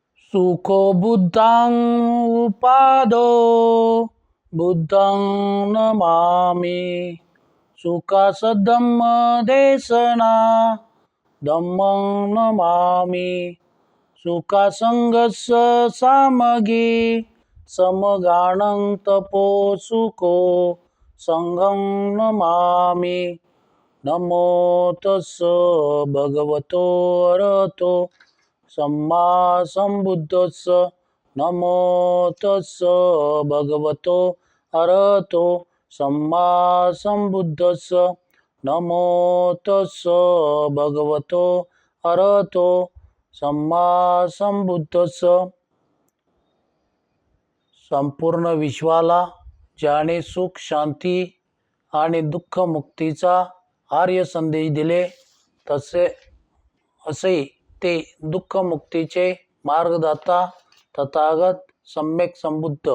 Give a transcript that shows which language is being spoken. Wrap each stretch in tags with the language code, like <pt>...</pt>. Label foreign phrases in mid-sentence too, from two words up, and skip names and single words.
<pi>सुखो बुद्धं उपादो बुद्धं नमामि। सुखासधम्म देशना धम्मं नमामि। सुखासंगस्य सामगी समगानं तपो सुखो संघं नमामि। नमो तस्स भगवतो अरहतो सम्मा संबुद्धस्स। नमो तस्स भगवतो अरहतो सम्मा संबुद्धस्स। नमो तस्स भगवतो अरहतो सम्मा संबुद्धस्स।</pi> <mr>संपूर्ण विश्वाला ज्याने सुख शांती आणि दुःख मुक्तीचा आर्य संदेश दिले असे ते दुःख मुक्तीचे मार्गदाता तथागत सम्यक संबुद्ध.</mr>